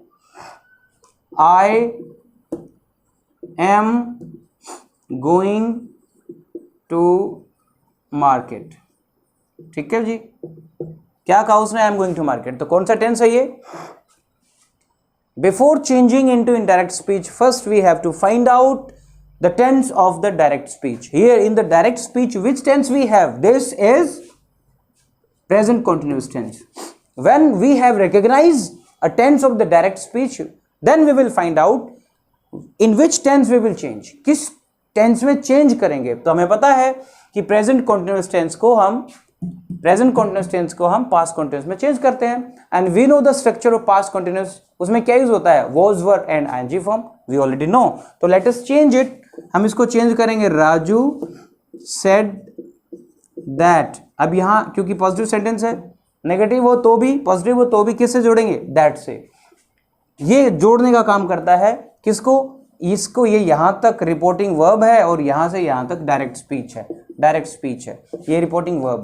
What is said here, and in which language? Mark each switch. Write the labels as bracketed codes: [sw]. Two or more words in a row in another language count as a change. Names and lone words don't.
[en] I am going to market. [hi] ठीक है जी, क्या कहा उसने? [en] I am going to market. [hi] तो कौन सा टेंस है ये? [en] before changing into indirect speech, first we have to find out the tense of the direct speech. Here in the direct speech, which tense we have? This is present continuous tense. When we have recognized a tense of the direct speech, then we will find out in which tense we will change. [hi] किस tense में change करेंगे? तो हमें पता है कि [en] present continuous tense [hi] को हम [en] past continuous [hi] में change करते हैं, [en] and we know the structure of past continuous. [hi] उसमें क्या यूज होता है? [en] was, were and ing form. We already know. तो let us change it. [hi] हम इसको चेंज करेंगे, राजू [en] said that. [hi] अब यहां क्योंकि [en] positive sentence [hi] है, नेगेटिव हो तो भी, पॉजिटिव हो तो भी, किससे जोड़ेंगे? दैट से। ये जोड़ने का काम करता है किसको? इसको। ये यहां तक [en] reporting verb [hi] है और यहां से यहां तक [en] direct speech [hi] है, [en] direct speech [hi] है, ये [en] reporting verb.